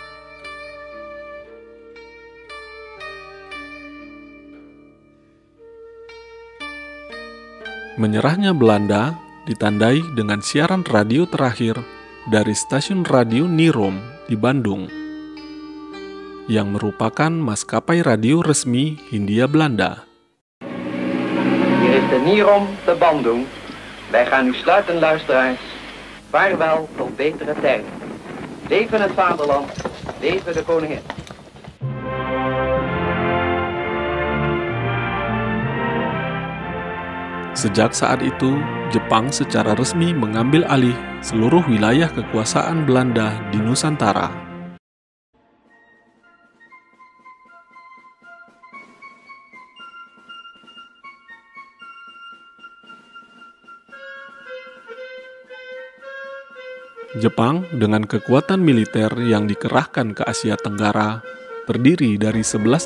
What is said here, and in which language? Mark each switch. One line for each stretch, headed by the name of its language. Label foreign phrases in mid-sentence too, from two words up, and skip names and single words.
Indonesian: Menyerahnya Belanda ditandai dengan siaran radio terakhir dari stasiun radio Nirom di Bandung, yang merupakan maskapai radio resmi Hindia Belanda.
Dutch: Hier is de Nirom te Bandung. Wij gaan u sluiten, luisteraars. Vaarwel tot betere tijden. Leven het vaderland, leven de koningin.
Indonesian: Sejak saat itu, Jepang secara resmi mengambil alih seluruh wilayah kekuasaan Belanda di Nusantara. Jepang dengan kekuatan militer yang dikerahkan ke Asia Tenggara terdiri dari 11